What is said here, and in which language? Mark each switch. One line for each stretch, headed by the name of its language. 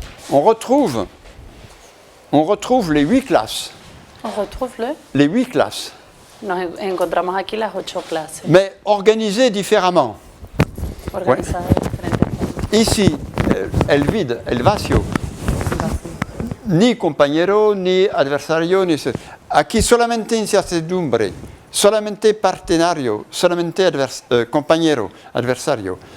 French: On retrouve les 8 classes. On retrouve Les 8 classes.
Spanish: Nos encontramos aquí las 8 clases,
French: Mais organisées différemment.
Spanish: organizadas de diferentes formas. Ici, el vacío. Ni compañero, ni adversario, ni... Aquí solamente incertidumbre, solamente partenario, solamente compañero, adversario.